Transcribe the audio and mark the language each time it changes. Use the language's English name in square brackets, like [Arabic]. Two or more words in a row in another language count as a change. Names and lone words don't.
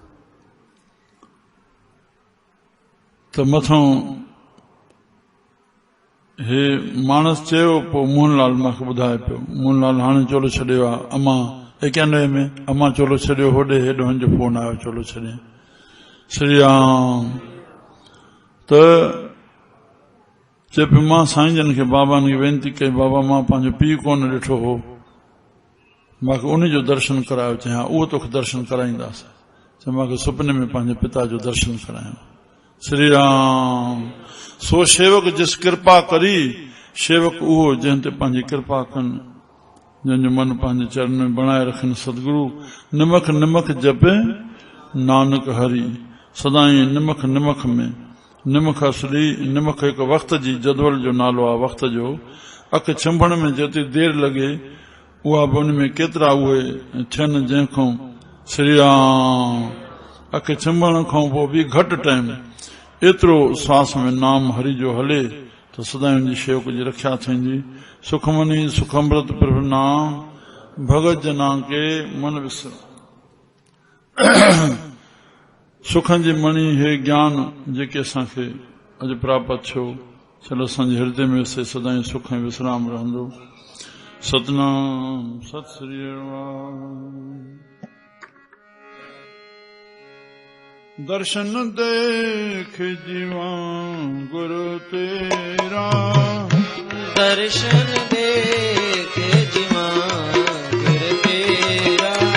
[Sindhi] त मथां हे मानस चयो पोइ मोहनलाल मूंखे ॿुधाए पियो मोहनलाल हाणे चोलो छॾियो आहे अमां 91 में अमां चोलो छॾियो होॾे हेॾो हिनजो फोन आयो चोलो छॾे श्री राम त चए पियो मां साईं जन खे बाबानि खे वेनती कई बाबा मां पंहिंजो पीउ कोन ॾिठो हो मूंखे उन जो दर्शन करायो चई हा उहो तोखे दर्शन कराईंदासीं चए मूंखे सुपने में पंहिंजे पिता जो दर्शन करायो श्री राम सो शेवक जिस कृपा करी शेवक उहो जंहिं ते पंहिंजी कृपा कनि जंहिंजो मन पंहिंजे चरण में बणाए रखनि सतगुरु [Punjabi] ਨਿਮਖ ਨਿਮਖ ਜਪੇ ਨਾਨਕ ਹਰਿ [Sindhi] सदाई निमख निमख में निमख असली निमख हिकु वक़्त जी जदवल जो नालो आहे वक़्त जो अख छंभण में जेतिरी देरि लॻे उहा बि उन में केतिरा उहे थियनि जंहिंखां श्री राम अख छंभण खां पोइ बि घटि टाइम एतिरो सांस में नाम हरि जो हले त सदाई हुनजी शेवक जी रक्षा थींदी [Punjabi] ਸੁਖਮਨੀ ਸੁਖਮ੍ਰਿਤ ਪ੍ਰਭੁ ਨਾਮ ਭਗਤ ਜਨਾ ਕੇ ਮਨ ਵਿਸਰ [Sindhi] सुखनि जी मणी हे ज्ञान जेके असांखे अॼु प्राप्त थियो चलो असांजे हृदय में से सदाई सुख ऐं विश्राम रहंदो सतनाम सत श्री [Punjabi] ਦਰਸ਼ਨ ਦੇਖ ਜੀਵਾ ਗੁਰੂ ਤੇਰਾ ਦਰਸ਼ਨ ਦੇਖ ਜੀਵਾ ਗੁਰੂ ਤੇਰਾ